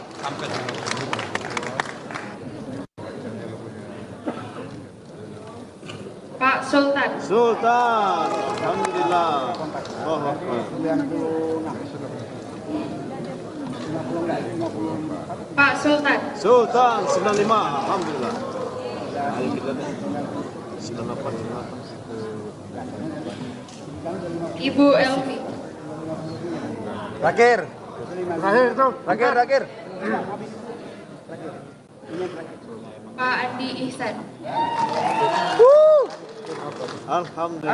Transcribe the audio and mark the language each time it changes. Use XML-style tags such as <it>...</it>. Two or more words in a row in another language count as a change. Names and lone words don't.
<id>Pak Sultan. Sultan. Alhamdulillah. Allahu Akbar. Pak Sultan. Sultan 95. Alhamdulillah. Ayo kita deh. 98. Ibu Elvi. Terakhir itu. Terakhir. Pak Andi Ihsan. Alhamdulillah.</id>